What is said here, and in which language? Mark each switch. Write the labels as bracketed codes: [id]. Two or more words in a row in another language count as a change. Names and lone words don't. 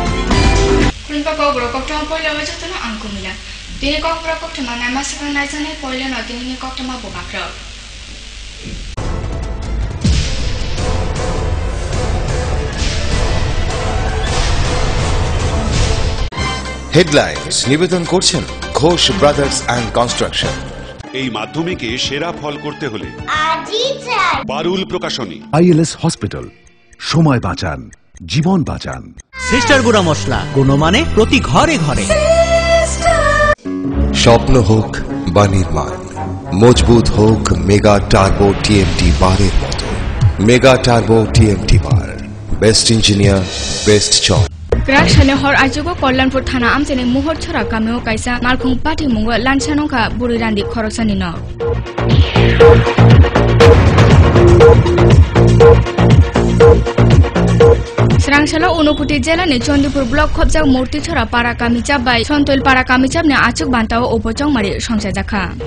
[trp] Kunpa kogro koktama poila wajatana angkumila. Dini kokra koktama nama sakang naizane poila no dini koktama bogakra. [bn] হেডলাইন্স নিবেদন করছেন ঘোষ ব্রাদার্স অ্যান্ড কনস্ট্রাকশন। এই মাধ্যমিকে সেরা ফল করতে হলে পারুল প্রকাশনী। ILS হসপিটাল, সময় বাঁচান, জীবন বাঁচান। সিস্টার গুঁড়া মশলা, গুণমানে প্রতি ঘরে ঘরে। স্বপ্ন হোক বা নির্মাণ, মজবুত হোক মেগা টার্বো টিএমটি বারের মতো। মেগা টার্বো টিএমটি বার, বেস্ট ইঞ্জিনিয়ার, বেস্ট চয়েস। [trp] Kraksane hor ajugo Kollanpur thana amchene muhor chora kameo kaisa malkhung pati mungo lansanongka burirandi khoroksani no. Srangshala Unokuti jela ni Chondipur block khopjak murti chora para kamichap bai Sontoil para kamichap ne achuk bantao opojong mari songsa jakha.